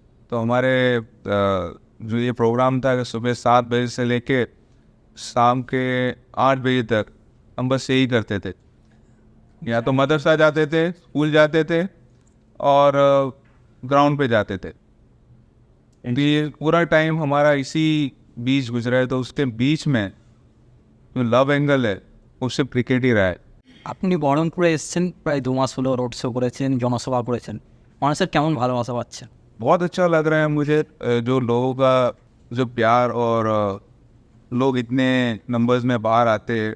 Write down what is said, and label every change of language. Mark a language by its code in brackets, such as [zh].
[hi] तो हमारे जो ये प्रोग्राम था कि सुबह 7 बजे से लेके शाम के 8 बजे तक हम बस यही करते थे। या तो मदरसा जाते थे, स्कूल जाते थे और ग्राउंड पे जाते थे। तो ये पूरा टाइम हमारा इसी बीच गुजरा है। तो उसके बीच में जो लव एंगल है वो सिर्फ क्रिकेट ही रहा है। [bn] আপনি বহরমপুরে এসেছেন, প্রায় 2 মাস হলো রোড শো করেছেন, জনসভা করেছেন, মানুষের কেমন ভালোবাসা পাচ্ছেন? [hi] बहुत अच्छा लग रहा है मुझे, जो लोगों का जो प्यार, और लोग इतने नंबर्स में बाहर आते।